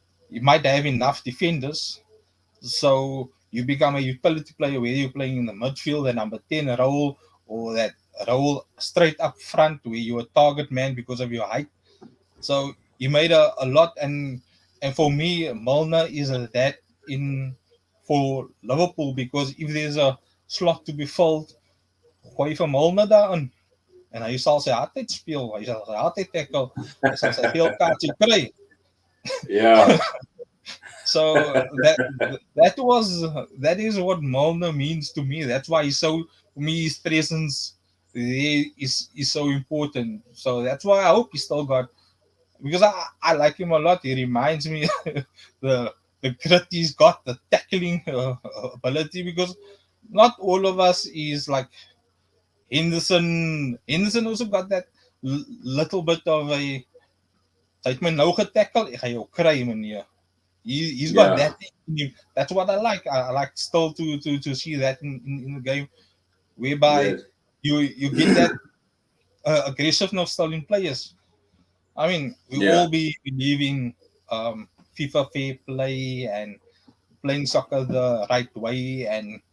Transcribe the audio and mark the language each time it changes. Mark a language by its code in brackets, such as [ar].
[en] You might have enough defenders, so you become a utility player where you're playing in the midfield, the number 10 role, or that role straight up front where you're a target man because of your height. So he made a lot, and for me, Milner is that in for Liverpool because if there's a slot to be filled, [af] gooi vir Milner daarin. En hy sal sy hardheid speel, hy sal sy hardheid tackle, hy sal sy geel kaartjie kry. [en] Yeah, So that is what Milner means to me. That's why he's so for me his presence is so important. So that's why I hope he still got because I like him a lot. He reminds me the the grit he's got, the tackling ability. Because not all of us is like Henderson. Henderson also got that little bit of a. [af] Hy het my nou getackle, ek gaan jou kry meneer. [en] He's got yeah, that in him. That's what I like. I like still to see that in the game, whereby yes, you get that aggressiveness still in players. I mean, we yeah, all be believing FIFA fair play and playing soccer the right way and